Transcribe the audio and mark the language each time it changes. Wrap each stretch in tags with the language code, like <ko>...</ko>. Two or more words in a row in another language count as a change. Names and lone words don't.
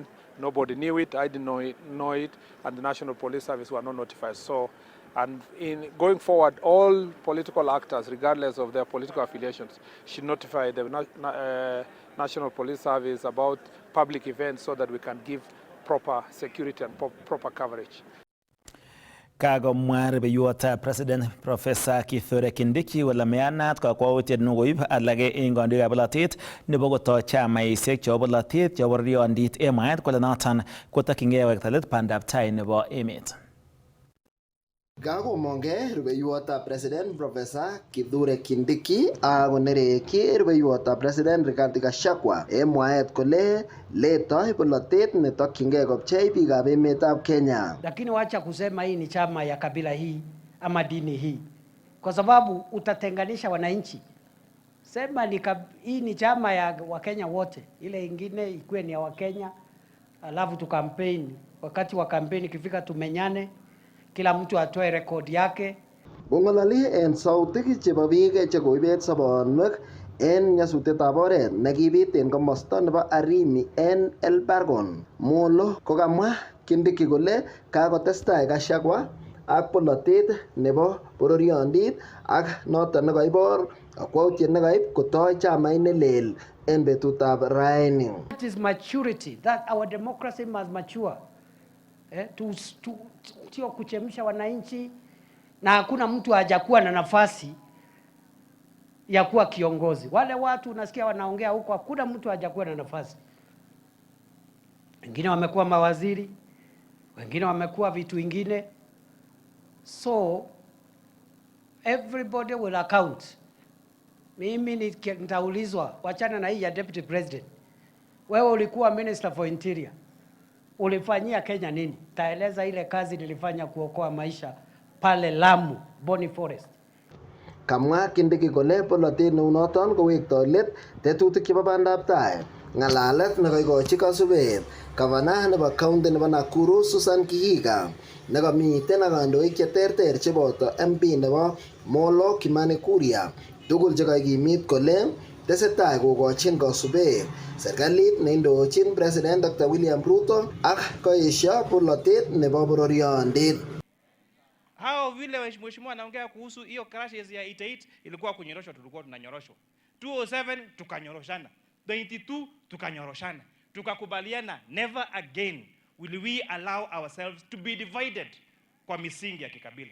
<en>Nobody knew it, I didn't know it, and the National Police Service were not notified. So, and in going forward, all political actors, regardless of their political affiliations, should notify the National Police Service about public events so that we can give proper security and proper coverage.</en> <kln>Kagomwa rubeiwotab President Professor Kithure Kindiki kole meyanat kakwautiet nekoib alage eng kandoikab bolotet nebo kotoi chamaisiek chebo bolotet chebo riondit eng mwaet kole noton kotokyingei wekta let bandab tai nebo emet. Kakomongei rubeiwotab President Professor Kithure Kindiki akonereki rubeiwotab President Rigathi Gachagua eng mwaet kole letoi bolotet netokyingei kopchei biikab emetab Kenya.</kln> <sw>Lakini wacha kusema hii ni chama ya kabila hii ama dini hii, kwa sababu utatenganisha wananchi. Sema hii ni chama ya Wakenya wote, ile ingine ikuwe ni ya Wakenya, alafu tukampeni. Wakati wa kampeni kifika tumenyane, kila mtu atoe rekodi yake.</sw> <kln>Kong'ololi en sautik chebo biik chekoibet sobonwek en nyasutietab oret nekibit en komosta nebo Arimi en Elbargon. Molo kokamwa Kindiki kole kakotestai Gachagua ak polotet nebo bororiondit ak noton nekaibor akwautiet nekaib kotoi chamait nelel en betutab raini.</kln> <en>It is maturity that our democracy must mature.</en> <sw>Sio kuchemsha wananchi na hakuna mtu hajakuwa na nafasi ya kuwa kiongozi. Wale watu unasikia wanaongea huko, hakuna mtu hajakuwa na nafasi. Wengine wamekuwa mawaziri, wengine wamekuwa vitu vingine.</sw> <en>So everybody will account.</en> <sw>Mimi nitaulizwa, wachana na hii ya</sw> <en>deputy president.</en> <sw>Wewe ulikuwa</sw> <en>minister for interior.</en> <sw>Ulifanyia Kenya nini? Taeleza ile kazi nilifanya kuokoa maisha pale Lamu, Boni Forest.</sw> <kln>Kamwa Kindiki kole polotet neunoton kowektoi let tetutik chebo bandab tai. Ng'alalet nekoikochi kasubet gavana nebo county nebo Nakuru Susan Kihika nekomiten ak kandoik cheterter cheboto MP nebo Molo Kimani Kuria tugul chekakimit kole tesetai kokochin kasubet serikalit neindochin President Dr. William Ruto ak koesio polotet nebo bororiondit.</kln> <sw>Hao vile mheshimiwa anaongea kuhusu hiyo crashes ya 88 ilikuwa kunyoroshwa, tulikuwa tunanyoroshwa. 207 tukanyoroshana, 22 tukanyoroshana, tukakubaliana</sw> <en>never again will we allow ourselves to be divided</en> <sw>kwa misingi ya kikabila.</sw>